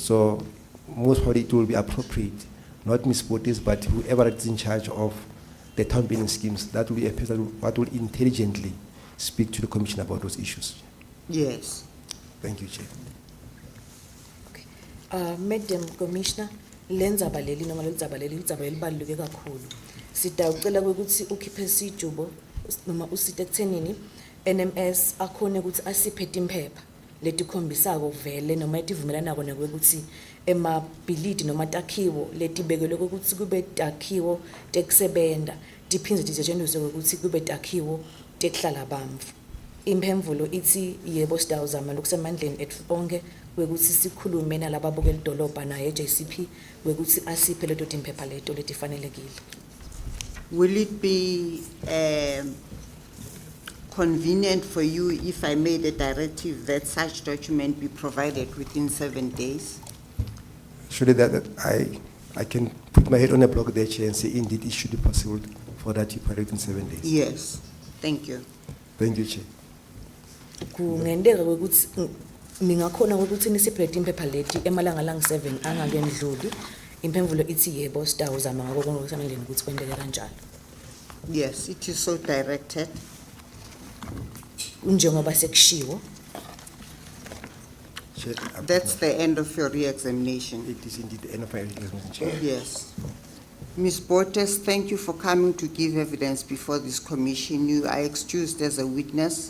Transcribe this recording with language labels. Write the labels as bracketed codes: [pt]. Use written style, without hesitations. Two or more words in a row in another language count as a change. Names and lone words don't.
[en] So most probably it will be appropriate, not Ms. Botes, but whoever is in charge of the town planning schemes, that will be a person that will intelligently speak to the commission about those issues. Yes. Thank you, Chair. Madam Commissioner, [ss] lendzaba leli noma lendzaba leli lindzaba elibaluleke kakhulu. Sitawucela ukuthi ukhiphe isijubo noma usite ekuthenini NMS akhone ukuthi asiphe timphepha letikhombisako vele noma etivumelanako ukuthi emabhilidi noma takhiwo letibekelwe ukuthi kube takhiwo tekusebenta tiphindze tisetshenziswe ukuthi kube takhiwo tekuhlala bantfu. Impemvulo ithi yebo sitawuzama lokusemandleni ethu onke wekuthi sikhulume nalababukela idolobha naye JCP wekuthi asiphe leto timphepha leto letifanelekile. [en] Will it be convenient for you if I made a directive that such document be provided within 7 days? Surely that I can put my head on a block there, Chair, and say indeed it should be possible for that to be correct in 7 days. Yes. Thank you. Thank you, Chair. [ss] Kungendeka ukuthi ningakhona ukuthi nisiphe timphepha leti emalanga lang7 angakendluli. Impemvulo ithi yebo sitawuzama ngako konke okusamandleni ukuthi kwendeke kanjalo. [en] Yes, it is so directed. [ss] Njengoba sekushiwo. [en] Chair, That's the end of your re-examination. It is indeed the end of my examination, Chair. Yes. Ms. Botes, thank you for coming to give evidence before this commission. You are excused as a witness.